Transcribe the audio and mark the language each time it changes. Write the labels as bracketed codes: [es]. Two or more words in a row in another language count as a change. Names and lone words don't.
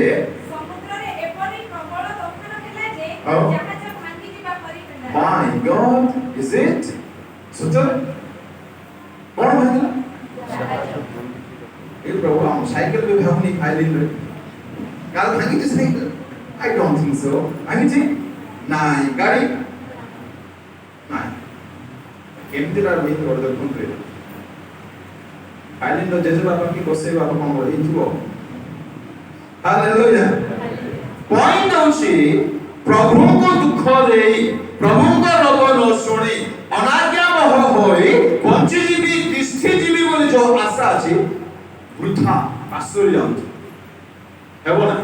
[or] ସମୁଦ୍ରରେ ଏପରି ପ୍ରବଳ ତୋଫାନ ହେଲା ଯେ ଜାହାଜ ଭାଙ୍ଗି ଯିବା ପରି ହେଲା। [en] My God, is it? [or] ସତରେ କଣ ଭାଙ୍ଗିଲା? ଏ ପ୍ରଭୁ ଆମ ସାଇକେଲ ବି ଭାବୁନି ଫାଇଲିନରେ କାଳେ ଭାଙ୍ଗିଛି ସାଇକେଲ? [en] I don't think so। [or] ଭାଙ୍ଗିଛି? ନାଇଁ ଗାଡ଼ି ନାଇଁ କେମିତି ରହିଛି ବଡ଼ ଦେଖନ୍ତୁ। ଫାଇଲିନର ଜେଜେବାପା କି ବସେଇବା କଣ ହେଇଥିବ। ହାଲେଲୁୟା। ପଏଣ୍ଟ ହେଉଛି ପ୍ରଭୁଙ୍କ ଦୁଃଖ ଦେଇ ପ୍ରଭୁଙ୍କ ରୋଗ ନ ଶୁଣି ଅନାଜ୍ଞାବହ ହୋଇ ବଞ୍ଚିଯିବି ତିଷ୍ଠିଯିବି ବୋଲି ଯୋଉ ଆଶା ଅଛି ବୃଥା ଆଶ୍ଚର୍ଯ୍ୟ ଯାଉଛି ହେବ ନା।